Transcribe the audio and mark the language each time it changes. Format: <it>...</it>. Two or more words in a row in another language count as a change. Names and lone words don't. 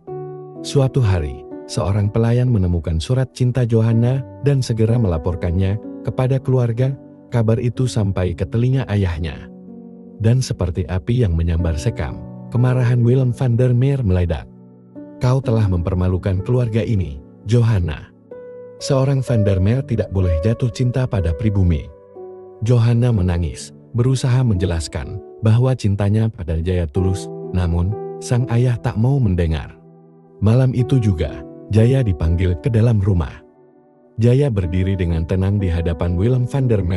<id>Suatu hari, seorang pelayan menemukan surat cinta Johanna dan segera melaporkannya kepada keluarga. Kabar itu sampai ke telinga ayahnya. Dan seperti api yang menyambar sekam, kemarahan Willem van der Meer meledak. Kau telah mempermalukan keluarga ini, Johanna. Seorang van der Meer tidak boleh jatuh cinta pada pribumi. Johanna menangis, berusaha menjelaskan bahwa cintanya pada Jaya tulus, namun sang ayah tak mau mendengar. Malam itu juga, Jaya dipanggil ke dalam rumah. Jaya berdiri dengan tenang di hadapan Willem van der Meer.</id>